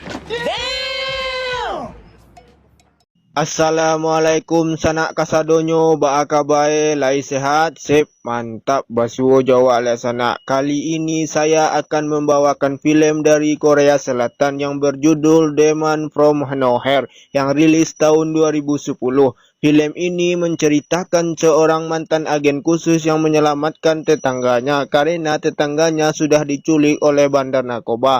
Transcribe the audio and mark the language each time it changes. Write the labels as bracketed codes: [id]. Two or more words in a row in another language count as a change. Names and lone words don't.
[min] Assalamualaikum sanak kasadonyo, baaka bae, lai sehat, sip, mantap, basuo Jawa ala sanak. [id] Kali ini saya akan membawakan film dari Korea Selatan yang berjudul Demon from Nowhere yang rilis tahun 2010. Film ini menceritakan seorang mantan agen khusus yang menyelamatkan tetangganya karena tetangganya sudah diculik oleh bandar narkoba.